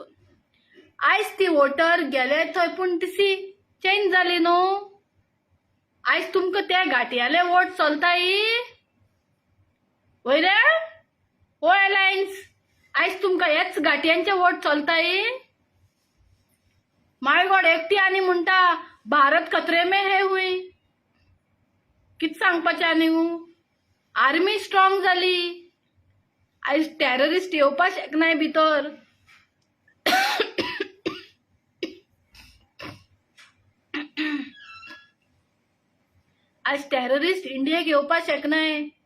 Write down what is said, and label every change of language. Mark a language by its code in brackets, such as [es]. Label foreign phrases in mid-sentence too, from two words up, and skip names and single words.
[kok] आयज ती वोटर गेले थंय पूण ती चेंज जाली न्हू. आयज तुमकां ते घाटियाले वोट चलताय वय रे ओ एलायन्स. आयज तुमकां हेच घाटियांचे वोट चलताय. [en] my God, [kok] एकटी आनी म्हणटा [hi] भारत खतरे में है [kok] हुई. कित सांगपाचें आनी? आर्मी स्ट्रॉंग जाली. आयज टेररिस्ट येवपा शकनाय भितर. आयज टेररिस्ट इंडियेक येवपा शकनाय.